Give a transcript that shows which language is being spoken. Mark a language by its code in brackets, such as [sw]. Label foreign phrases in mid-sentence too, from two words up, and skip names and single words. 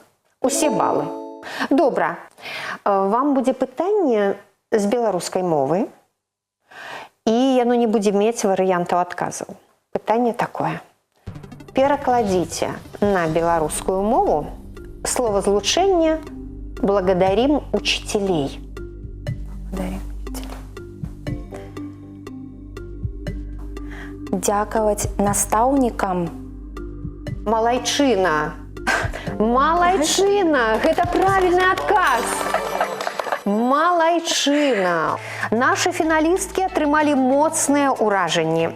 [be] Усе балы. Добра. Вам будзе пытанне з беларускай мовы, і яно не будзе мець варыянтаў адказаў. Пытанне такое. Перакладзіце на беларускую мову словазлучэнне [ru] «благодарим учителей». [be] Благодарим. Дзякаваць настаўнікам. Малайчына. Малайчына. Гэта правільны адказ. Малайчына. Нашы фіналісткі атрымалі моцныя ўражанні.